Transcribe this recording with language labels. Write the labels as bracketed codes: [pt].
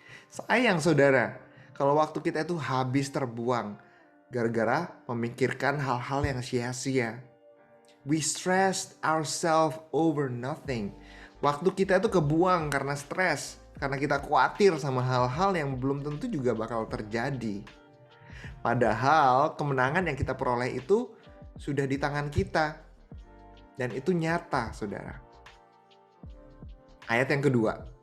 [id] Sayang saudara, kalau waktu kita itu habis terbuang gara-gara memikirkan hal-hal yang sia-sia. [en] We stressed ourselves over nothing. [id] Waktu kita itu kebuang karena stres, karena kita khawatir sama hal-hal yang belum tentu juga bakal terjadi. Padahal kemenangan yang kita peroleh itu sudah di tangan kita. Dan itu nyata, saudara. Ayat yang kedua.